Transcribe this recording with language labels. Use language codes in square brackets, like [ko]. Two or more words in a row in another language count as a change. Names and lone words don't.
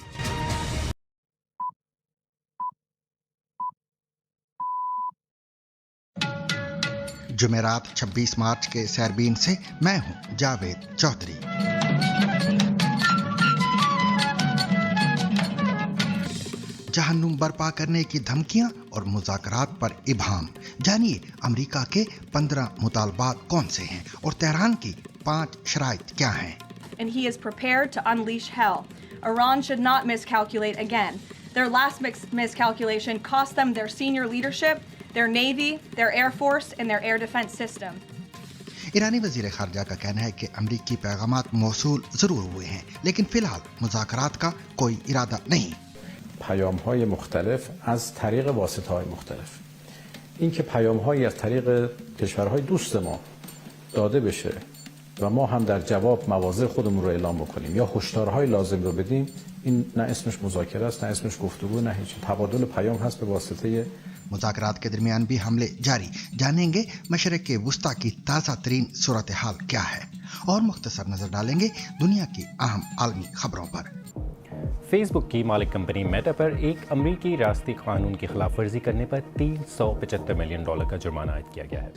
[ur] جمعرات 26 مارچ کے سیربین سے میں ہوں جاوید چودھری۔ جہنم برپا کرنے کی دھمکیاں اور مذاکرات پر ابہام، جانیے امریکہ کے 15 مطالبات کون سے ہیں اور تہران کی 5 شرائط کیا ہیں۔ [en] And he is prepared to unleash hell. Iran should not miscalculate again. Their last miscalculation cost them their senior leadership, their navy, their air force and their air defense system. [ur] ایرانی وزیر خارجہ کا کہنا ہے کہ امریکی پیغامات موصول ضرور ہوئے ہیں لیکن فی الحال مذاکرات کا کوئی ارادہ نہیں۔ [fa] پیام‌های مختلف از طریق واسطه‌های مختلف، اینکه پیام‌هایی از طریق کشورهای دوست ما داده بشه و ما هم در جواب مواضع خودمون رو اعلام بکنیم یا هشدارهای لازم رو بدیم، این نه اسمش مذاکره است، نه اسمش گفتگو، نه هیچ. تبادل پیام هست به واسطه [ur] مذاکرات کے درمیان بھی حملے جاری، جانیں گے مشرق وسطیٰ کی تازہ ترین صورتحال کیا ہے اور مختصر نظر ڈالیں گے دنیا کی اہم عالمی خبروں پر۔ فیس بک کی مالک کمپنی میٹا پر ایک امریکی ریاستی قانون کی خلاف ورزی کرنے پر $375 ملین کا جرمانہ عائد کیا گیا ہے۔